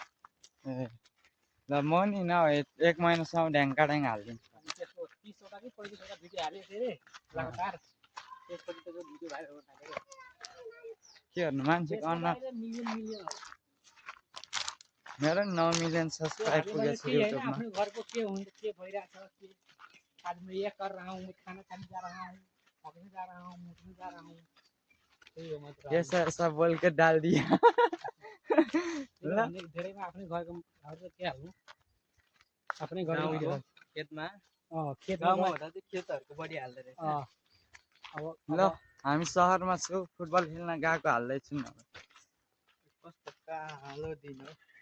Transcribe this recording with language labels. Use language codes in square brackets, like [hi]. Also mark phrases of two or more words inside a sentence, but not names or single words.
[ne] ल म नि न एक महिनासम्म ढ्याङ्का ढ्याङ हालिदिन्छु। अनि त्यसको 30 वटा कि 35 वटा भिडियो हाल्यो फेरि लगातार, त्यसपछि त्यसको भिडियो भाइरल हुन थाल्यो। के गर्नु, मान्छेको अनुहार मिलियन मेरो 9 मिलियन सब्सक्राइब पुगेछ युट्युबमा। आफ्नो घरको के हुन्छ, के भइरहेछ, [hi] के आज मैं ये कर रहा हूँ, मैं खाना खाने जा रहा हूँ, ऑफिस जा रहा हूँ, मुझे जा रहा हूँ, [ne] त्यही हो मतलब। [hi] ऐसा ऐसा बोल के डाल दिया। [ne] ल धेरैमा आफ्नै घरको के हाल्नु, आफ्नै घरको भिडियो खेतमा खेतमा हुँदा चाहिँ खेतहरूको बढी हाल्दै रहेछ। ल हामी सहरमा छु, फुटबल खेल्न गएको हाल्दैछु नि। कस्तो कालो दिन हो।